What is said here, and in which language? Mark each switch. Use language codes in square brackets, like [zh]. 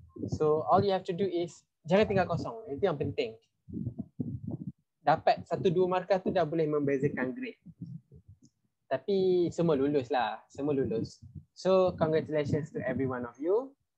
[en] So all you have to do is [ms] jangan tinggal kosong. Itu yang penting. Dapat 1-2 markah tu dah boleh membezakan grade. Tapi semua lulus lah. Semua lulus. [en] So congratulations to every one of you.